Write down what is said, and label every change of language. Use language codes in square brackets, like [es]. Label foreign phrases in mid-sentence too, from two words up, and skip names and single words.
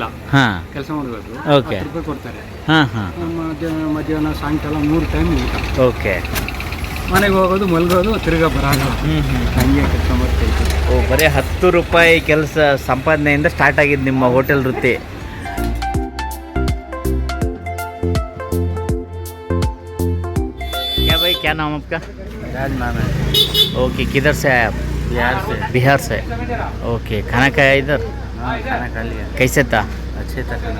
[kn] ಹಾಂ. ಕೆಲಸ ಮಾಡಬೇಕು. ಓಕೆ. 10 ರೂಪಾಯಿ ಕೊಡ್ತಾರೆ. ಹಾಂ ಹಾಂ. ಮಧ್ಯಾಹ್ನ ಸಾಯಂಕಾಲ 3 ಟೈಮ್ ಊಟ. ಓಕೆ. ಮನೆಗೆ ಹೋಗೋದು ಮಲ್ಗೋದು ತಿರ್ಗಾ ಬರೋದು. ಹ್ಞೂ ಹ್ಞೂ. ಹಂಗೆ ಕೆಲಸ ಮಾಡ್ತಾಯಿತ್ತು. ಓ, ಬರೀ 10 ರೂಪಾಯಿ ಕೆಲಸ ಸಂಪಾದನೆಯಿಂದ ಸ್ಟಾರ್ಟ್ ಆಗಿದ್ದು ನಿಮ್ಮ ಹೋಟೆಲ್ ವೃತ್ತಿ. [hi] क्या भाई, क्या नाम आपका? नाम है। ओके. किधर से आए आप? बिहार से। बिहार से. ओके. खाना खाया इधर? हाँ, खाना खा लिया। कैसे था? अच्छे था खाना।